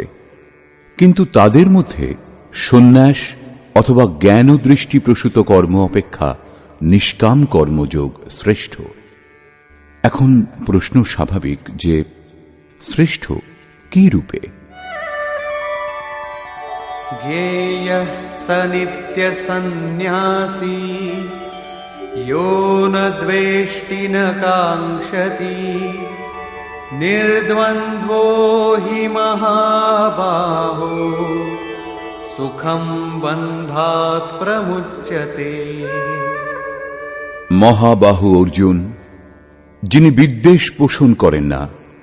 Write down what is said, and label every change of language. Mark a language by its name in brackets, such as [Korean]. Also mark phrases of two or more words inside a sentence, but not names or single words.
[Bangla] কিন্তু তাদের মধ্যে সন্ন্যাস অথবা জ্ঞান দৃষ্টিপ্রসূত কর্ম অপেক্ষা নিষ্কাম কর্মযোগ শ্রেষ্ঠ। এখন প্রশ্ন স্বাভাবিক যে শ্রেষ্ঠ কি রূপে? [Sanskrit] জ্ঞেয়ঃ স নিত্য সন্ন্যাসী यो न द्वेष्टि न काङ्क्षति निर्द्वन्द्वो हि महाबाहो सुखं बन्धात् प्रमुच्यते। [Bangla] মহাবাহু অর্জুন, যিনি বিদ্বেষ পোষণ করেন না,